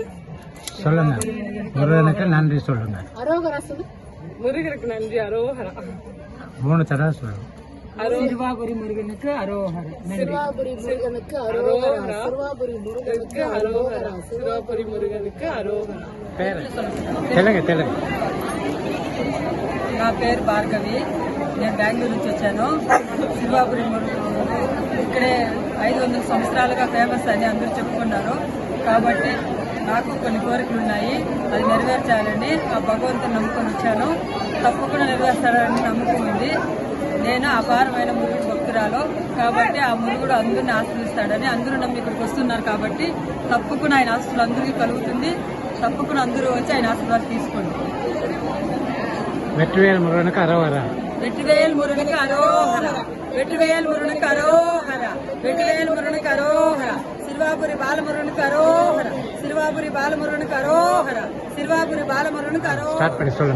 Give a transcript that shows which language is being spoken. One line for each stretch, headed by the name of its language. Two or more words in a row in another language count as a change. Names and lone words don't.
Tamil: சொல்லுங்க. முருகனுக்கு நன்றி சொல்லுங்க. அரோகரா சொல்லு. முருகருக்கு நன்றி. அரோகரா. 3 தடவை சொல்லுங்க. சிறுவாபுரி முருகனுக்கு அரோகரா. சிறுவாபுரி முருகனுக்கு அரோகரா. சிறுவாபுரி முருகனுக்கு அரோகரா. சிறுவாபுரி முருகனுக்கு அரோகரா.
Telugu: పేరు తెలుగు తెలుగు. నా పేరు భార్గవి. నేను బెంగళూరు నుంచి వచ్చాను. శివాపురి మురుగు ఇక్కడే 500 సంవత్సరాలుగా ఫేమస్ అని అందరూ చెప్పుకున్నారు. కాబట్టి నాకు కొన్ని కోరికలు ఉన్నాయి, అది నెరవేర్చాలని ఆ భగవంతుని నమ్ముకొని వచ్చాను. తప్పకుండా నెరవేర్చాలని నమ్మకం ఉంది. నేను అపారమైన మురుగుడు భక్తురాలు కాబట్టి ఆ మురుగుడు అందరిని ఆశ్రయిస్తాడని అందరూ నమ్మి ఇక్కడికి వస్తున్నారు. కాబట్టి తప్పకుండా ఆయన ఆస్తులు అందరికీ కలుగుతుంది. తప్పకుండా అందరూ వచ్చి ఆయన ఆశీర్వాదం తీసుకోండి.
Tamil: வெற்றிவேல் முருகனுக்கு அரோகரா. வெற்றிவேல் முருகனுக்கு அரோகரா. வெற்றிவேல் முருகனுக்கு அரோகரா. வெற்றிவேல் முருகனுக்கு அரோகரா. சிறுவாபுரி பாலமுருகனுக்கு அரோகரா. சிறுவாபுரி பாலமுருகனுக்கு அரோகரா. சிறுவாபுரி பாலமுருகனுக்கு அரோகரா. ஸ்டார்ட் பண்ணி சொல்லுங்க.